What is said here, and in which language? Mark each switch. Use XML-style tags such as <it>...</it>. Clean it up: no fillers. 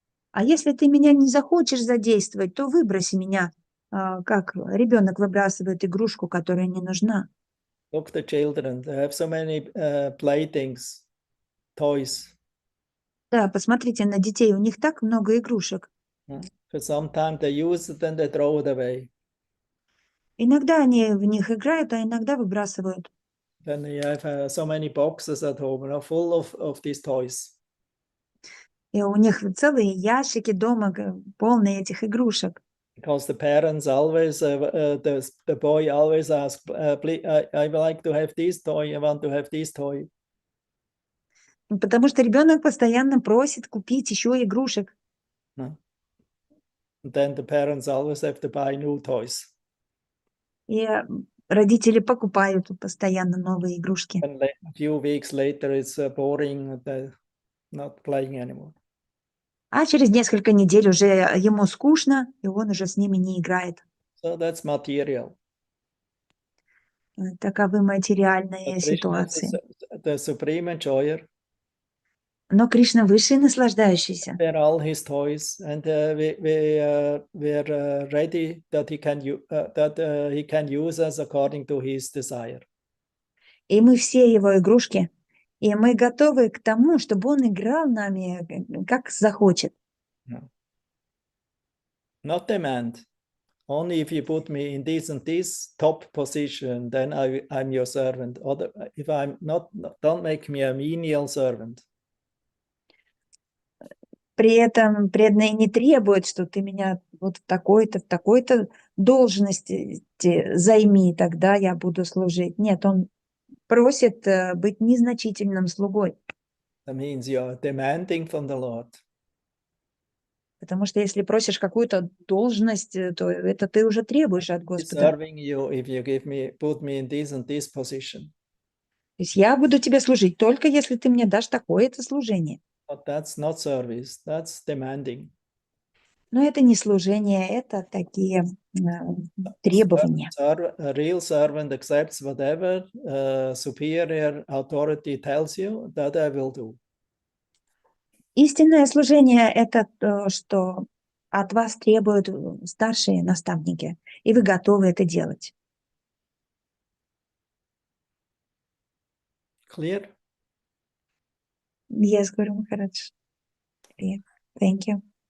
<ru>А если ты меня не захочешь задействовать, то выброси меня, как ребенок выбрасывает игрушку, которая не нужна.</ru> <en>Look, the children, they have so many playthings, toys.</en> <ru>Да, посмотрите на детей, у них так много игрушек.</ru> <en>For sometimes they use it, then they throw it away.</en> <ru>Иногда они в них играют, а иногда выбрасывают.</ru> <en>Then you have so many boxes at home, full of these toys.</en> <ru>И у них целые ящики дома, полные этих игрушек.</ru> <en>Because the parents always, the boy always asks, please, I would like to have this toy, I want to have this toy.</en> <ru>Потому что ребенок постоянно просит купить еще игрушек.</ru> <en>And then the parents always have to buy new toys.</en> <ru>И родители покупают постоянно новые игрушки.</ru> <en>And a few weeks later, it's boring, they're not playing anymore.</en> <ru>А через несколько недель уже ему скучно, и он уже с ними не играет.</ru> <en>So that's material.</en> <ru>Таковы материальные ситуации.</ru> <en>The supreme enjoyer.</en> <ru>Но Кришна высший наслаждающийся.</ru> <en>They're all his toys, and we're ready that he can use us according to his desire.</en> <ru>И мы все его игрушки, и мы готовы к тому, чтобы он играл нами, как захочет.</ru> <en>Not demand. Only if you put me in this and this top position, then I'm your servant. If I'm not, don't make me a menial servant.</en> <ru>При этом преданный не требует, что ты меня вот в такой-то должности займи, тогда я буду служить. Нет, он просит быть незначительным слугой.</ru> <en>That means you are demanding from the Lord.</en> <ru>Потому что если просишь какую-то должность, то это ты уже требуешь от Господа.</ru> <en>Serving you if you put me in this and this position.</en> <ru>То есть я буду тебе служить только если ты мне дашь такое-то служение.</ru> <en>But that's not service, that's demanding.</en> <ru>Но это не служение, это такие требования.</ru> <en>A real servant accepts whatever superior authority tells you, that I will do.</en> <ru>Истинное служение – это то, что от вас требуют старшие наставники, и вы готовы это делать.</ru> <en>Clear? Yes, Guru Maharaj. Thank you.</en>